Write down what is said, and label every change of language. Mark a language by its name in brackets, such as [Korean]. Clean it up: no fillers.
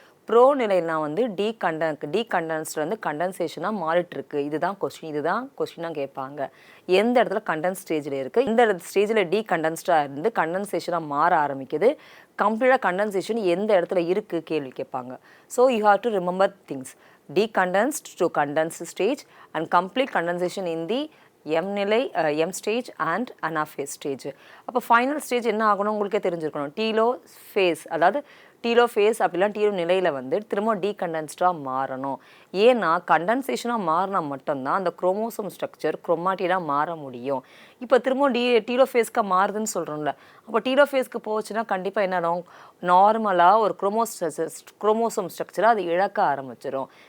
[Tamil] Bro நிலைனா வந்து டீகண்டன்ஸ்லேருந்து கண்டன்சேஷனாக மாறிட்டுருக்கு. இதுதான் கொஸ்டினாக கேட்பாங்க. எந்த இடத்துல கண்டன்ஸ் ஸ்டேஜில் இருக்குது, இந்த ஸ்டேஜில் டீகண்டன்ஸ்டாக இருந்து கண்டன்சேஷனாக மாற ஆரம்பிக்குது, கம்ப்ளீட்டாக கண்டன்சேஷன் எந்த இடத்துல இருக்குது கேள்வி கேட்பாங்க. [English] So you have to remember things. Decondensed to condensed stage and complete condensation in the M stage and anaphase stage. [Tamil] அப்போ ஃபைனல் ஸ்டேஜ் என்ன ஆகணும் உங்களுக்கே தெரிஞ்சிருக்கணும். டீலோ ஃபேஸ், அதாவது டீலோ ஃபேஸ் அப்படிலாம் டீலோ நிலையில் வந்து திரும்ப டீகண்டன்ஸ்டாக மாறணும். ஏன்னா கண்டன்சேஷனாக மாறினா மட்டும்தான் அந்த குரோமோசோம் ஸ்ட்ரக்சர் குரோமாட்டினாக மாற முடியும். இப்போ திரும்ப டீலோ ஃபேஸ்க்கு மாறுதுன்னு சொல்கிறோம்ல, அப்போ டீலோ ஃபேஸ்க்கு போச்சுன்னா கண்டிப்பாக என்ன ஆகும், நார்மலாக ஒரு குரோமோசோம் ஸ்ட்ரக்சரை அது இழக்க ஆரம்பிச்சிடும்.